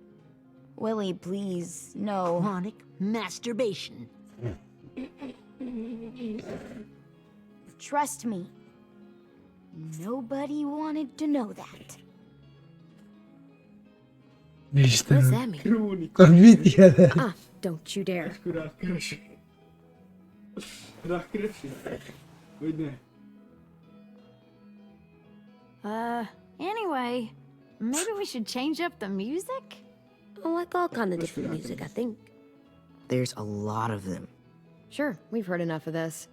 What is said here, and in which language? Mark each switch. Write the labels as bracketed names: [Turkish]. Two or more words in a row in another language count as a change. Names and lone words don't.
[English] Willie, please, no. Chronic masturbation. Trust me. Nobody wanted to know that. What does [Hungarian] Istenem. [English] that mean? [Hungarian] Krónika. Az mit jelent? [English] Ah, don't you dare. [Hungarian] Akkor rákeresek. Rákeresek? Vagy ne? [English] Anyway, maybe we should change up the music? I like all kind of different music, I think. There's a lot of them. Sure, we've heard enough of this.